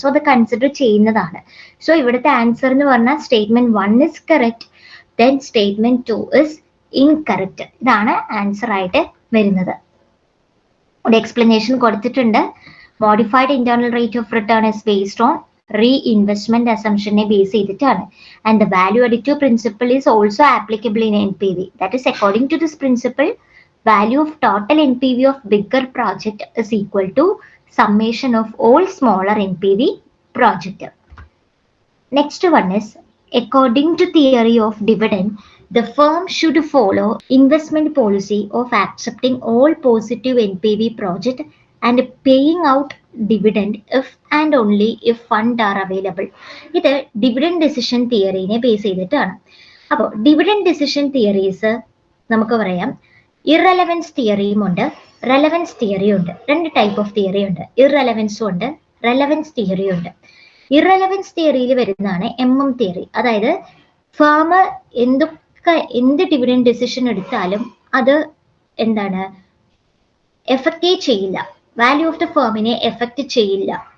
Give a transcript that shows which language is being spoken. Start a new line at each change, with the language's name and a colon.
Malayalam: So അത് consider ചെയ്യുന്നതാണ്. So ഇവിടുത്തെ ആൻസർ എന്ന് പറഞ്ഞാൽ
English: Statement 1 is correct, then statement 2 is incorrect.
Malayalam: ഇതാണ് ആൻസർ ആയിട്ട് വരുന്നത്. ഒരു എക്സ്പ്ലനേഷൻ കൊടുത്തിട്ടുണ്ട്.
English: modified internal rate of return is based on reinvestment
Malayalam: അസംഷനെ base ചെയ്തിട്ടാണ്.
English: And the value additive principle is also applicable in NPV. That is according to this principle, value of total NPV of bigger project is equal to summation of all smaller NPV project. Next one is, according to theory of dividend, the firm should follow investment policy of accepting all positive NPV project and paying out dividend if and only if fund are available.
Malayalam: ഇത് dividend decision theory-നെ base ചെയ്തിട്ടാണ്. അപ്പോൾ dividend decision theories നമുക്ക് പറയാം irrelevance തിയറിയും ഉണ്ട്, relevance തിയറിയും ഉണ്ട്. രണ്ട് type of theory ഉണ്ട്. ഇറലവൻസും ഉണ്ട്, റെലവൻസ് തിയറിയും ഉണ്ട്. ഇറലവൻസ് തിയറിയിൽ വരുന്നതാണ് MM തിയറി. അതായത് ഫേം എന്ത് ഡിവിഡൻഡ് ഡിസിഷൻ എടുത്താലും അത് എന്താണ് എഫക്റ്റ് ചെയ്യില്ല, വാല്യൂ ഓഫ് ദ ഫേമിനെ എഫക്റ്റ് ചെയ്യില്ല.